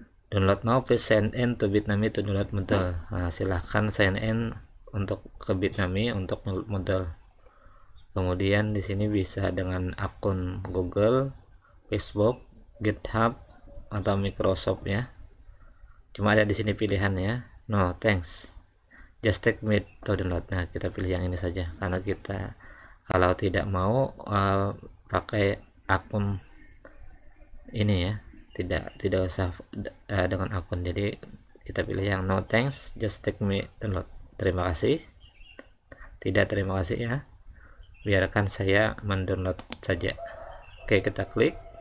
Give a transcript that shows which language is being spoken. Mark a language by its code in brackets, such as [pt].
[en] Download now, please sign in to Bitnami to download Moodle. [id] Silahkan sign in untuk ke Bitnami untuk Moodle. Kemudian di sini bisa dengan akun Google, Facebook, GitHub atau Microsoft ya. Cuma ada di sini pilihan ya. [en] No thanks, just take me to download. [id] Nah, kita pilih yang ini saja karena kita kalau tidak mau pakai akun ini ya, tidak usah dengan akun. Jadi kita pilih yang [en] no thanks, just take me download. [id] Terima kasih, tidak terima kasih ya, biarkan saya mendownload saja. Oke, kita klik.